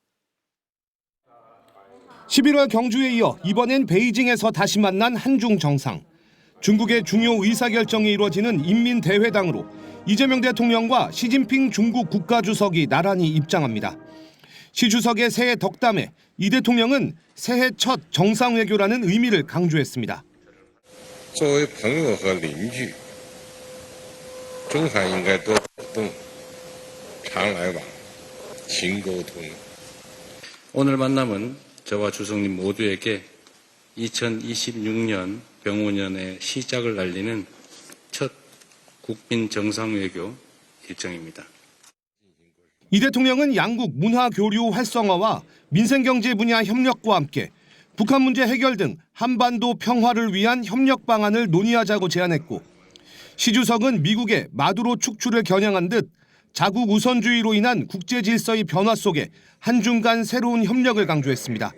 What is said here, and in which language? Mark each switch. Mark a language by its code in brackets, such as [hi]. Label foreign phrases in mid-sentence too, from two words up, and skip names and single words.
[ko] 11월 경주에 이어 이번엔 베이징에서 다시 만난 한중 정상. 중국의 중요 의사결정이 이루어지는 인민대회당으로 이재명 대통령과 시진핑 중국 국가주석이 나란히 입장합니다. 시 주석의 새해 덕담에 이 대통령은 새해 첫 정상외교라는 의미를 강조했습니다. [zh] 作为朋友和邻居，中韩应该多互动，常来往，勤沟通。 [ko] 오늘 만남은 저와 주석님 모두에게 2026년 병오년의 시작을 알리는 첫 국빈 정상외교 일정입니다. 이 대통령은 양국 문화 교류 활성화와 민생경제 분야 협력과 함께 북한 문제 해결 등 한반도 평화를 위한 협력 방안을 논의하자고 제안했고 시 주석은 미국의 마두로 축출을 겨냥한 듯 자국 우선주의로 인한 국제 질서의 변화 속에 한중 간 새로운 협력을 강조했습니다.